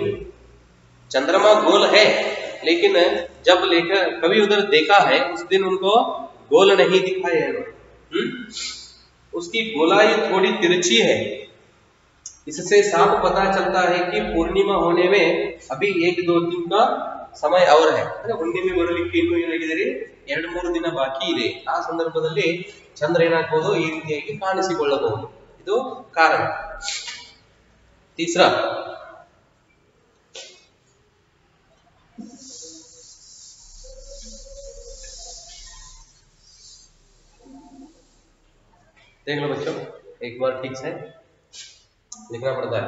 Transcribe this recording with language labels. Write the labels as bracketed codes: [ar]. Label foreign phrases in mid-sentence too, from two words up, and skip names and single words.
[hi] चंद्रमा गोल है लेकिन जब लेकर कभी उधर देखा है उस दिन उनको गोल नहीं दिखाए है. उसकी गोलाई थोड़ी तिरछी है. इससे साफ पता चलता है कि पूर्णिमा होने में अभी 1-2 दिन का समय और है. [kn] ಹುಣ್ಣಿಮೆ ಬರಲಿಕ್ಕೆ ಇನ್ನೂ ಏನಾಗಿದೆ, 2-3 ದಿನ ಬಾಕಿ ಇದೆ. ಆ ಸಂದರ್ಭದಲ್ಲಿ ಚಂದ್ರ ಏನಾಗಬಹುದು, ಈ ರೀತಿಯಾಗಿ ಕಾಣಿಸಿಕೊಳ್ಳಬಹುದು. ಇದು ಕಾರಣ. [hi] तीसरा, देख लो बच्चों, एक बार ठीक से लिखना पड़ता है.